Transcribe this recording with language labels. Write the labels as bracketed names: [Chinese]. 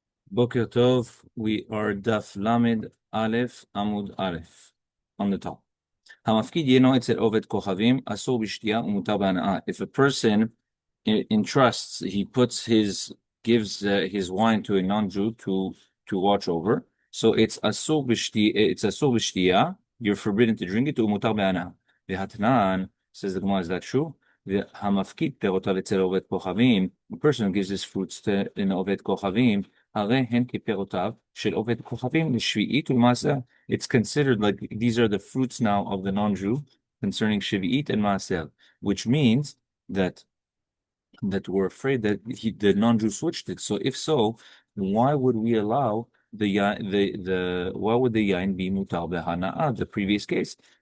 [English] Boker Tov, we are Daf Lamed Aleph Amud Aleph on the top. [Hebrew] המפקיד ינו אצל עובד כוכבים, אסור בשתייה ומותר בהנאה. [English] If a person entrusts, he gives his wine to a non-Jew to watch over, so it's asur b'shtiya, you're forbidden to drink it, [Hebrew] ומותר בהנאה. והתנן, [English] says the Gemara, is that true? [Hebrew] המפקיד פירותיו אצל עובד כוכבים, [English] a person who gives his fruits to an [Hebrew] עובד כוכבים, הרי הן כפירותיו של עובד כוכבים לשביעית ולמעשר. [English] It's considered like these are the fruits now of the non-Jew concerning Shvi'it and Maser, which means that we're afraid that the non-Jew switched it. So if so, why would we allow why would the yain be mutar behana'a, the previous case?